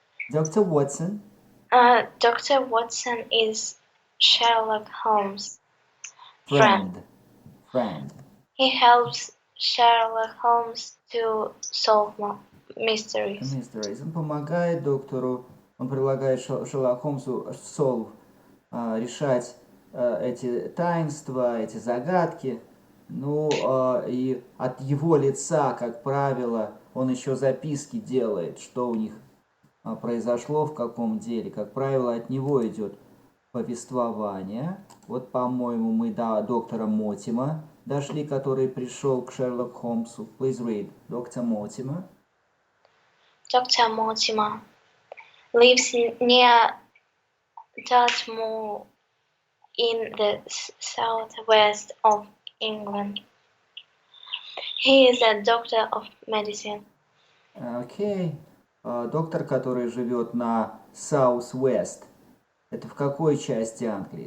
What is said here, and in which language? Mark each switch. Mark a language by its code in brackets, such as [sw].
[en] Dr. Watson. Dr. Watson is Sherlock Holmes' friend. He helps Sherlock Holmes to solve mysteries. [ru] Он помогает доктору, он предлагает Шерлоку Холмсу решать эти таинства, эти загадки. Ну, и от его лица, как правило, он еще записки делает, что у них произошло, в каком деле. Как правило, от него идет повествование. Вот, по-моему, мы до доктора Мотима дошли, который пришел к Шерлоку Холмсу. [en] Please read. Dr. Mortimer. Dr. Mortimer lives near Dartmoor in the southwest of England. He is a doctor of medicine. [ru] Окей. Доктор, который живет на Southwest. Это в какой части Англии?